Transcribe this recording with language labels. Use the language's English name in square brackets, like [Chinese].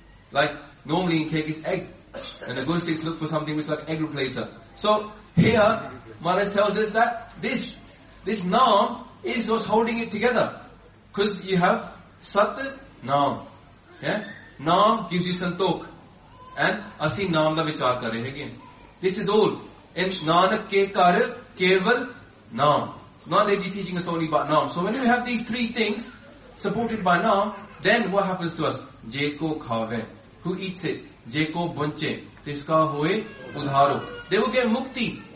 [English] Like, normally in cake is egg. And the Gursikhs look for something which is like egg replacer. So, here, Maharaj tells us that this Naam is what's holding it together. Because you have Sat Naam. Yeah? Naam gives you Santokh. And [Punjabi] ਅਸੀ ਨਾਮ ਦਾ ਵਿਚਾਰ ਕਰ ਰਹੇ ਹੈਂ. [English] This is all. [Punjabi] In Nanak ke kar keval Naam. [English] Nanak is teaching us only about Naam. So when you have these 3 things supported by Naam, then what happens to us? [Punjabi] Jeko khave. [English] Who eats it? [Punjabi] Jeko bunche. Tiska hoye udharo. [English] They will get mukti.